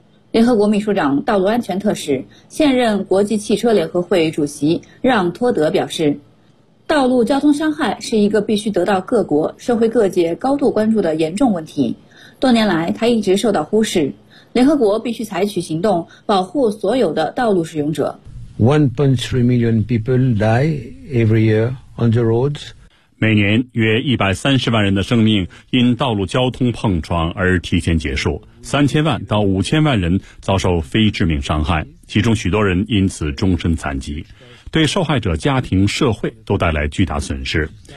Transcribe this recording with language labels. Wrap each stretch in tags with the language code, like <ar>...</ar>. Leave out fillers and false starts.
<zh>联合国秘书长、道路安全特使、现任国际汽车联合会主席让托德表示，道路交通伤害是一个必须得到各国社会各界高度关注的严重问题，多年来它一直受到忽视，联合国必须采取行动保护所有的道路使用者。</zh> <en>1.3 million people die every year on the roads，</en> <zh>每年约130万人的生命因道路交通碰撞而提前结束，3000万到5000万人遭受非致命伤害，其中许多人因此终身残疾，对受害者家庭、社会都带来巨大损失。</zh>